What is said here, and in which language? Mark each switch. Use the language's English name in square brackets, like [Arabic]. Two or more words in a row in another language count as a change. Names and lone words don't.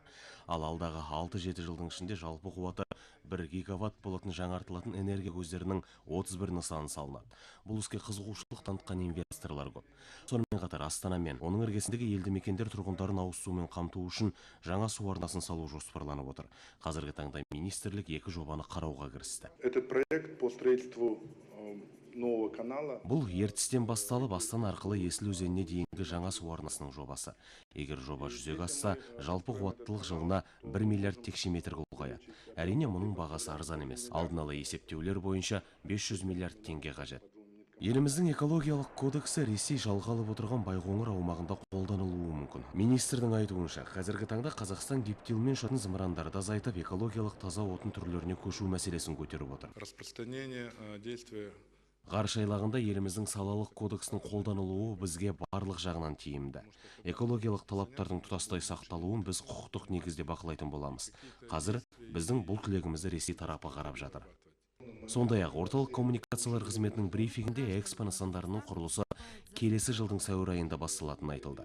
[Kazakh] Ал алдағы 6-7 жылдың ішінде жалпы қуаты 1 гигаватт болатын жаңартылатын энергия көздерінің 31 нысаны салынады. Бұл іске қызығушылық танытқан инвесторлар көп. Сонымен қатар Астана мен оның іргесіндегі елді мекендер тұрғындарын ауыз сумен қамту үшін жаңа су арнасын салу жоспарланып отыр. Қазіргі таңда министрлік 2 жобаны қарауға кірісті. [Russian] Этот проект по строительству нового канала. [Kazakh] Бұл ертістен басталып Астана арқылы Есіл өзеніне дейінгі жаңа су арнасының жобасы. Егер жоба жүзеге асса, жалпы қуаттылық жылына 1 миллиард текше метр ұлғаяды. Әрине, мұның бағасы арзан емес. Алдын ала есептеулер бойынша 500 миллиард теңге қажет. Еліміздің экологиялық кодексі Ресей жалға алып отырған Байқоңыр аумағында қолданылуы мүмкін. Министрдің айтуынша, қазіргі таңда Қазақстан гептилмен ұшатын зымырандарды азайтып, экологиялық таза отын түрлеріне көшу мәселесін көтеріп отыр. [Russian] Распространение действия. [Kazakh] Ғарыш айлағында еліміздің салалық кодексінің қолданылуы бізге барлық жағынан тиімді. Экологиялық талаптардың тұтастай сақталуын біз құқықтық негізде бақылайтын боламыз. Қазір біздің бұл тілегімізді Ресей тарапы қарап жатыр. Сондай-ақ орталық коммуникациялар қызметінің брифингінде Экспо нысандарының құрылысы келесі жылдың сәуір айында басталатыны айтылды.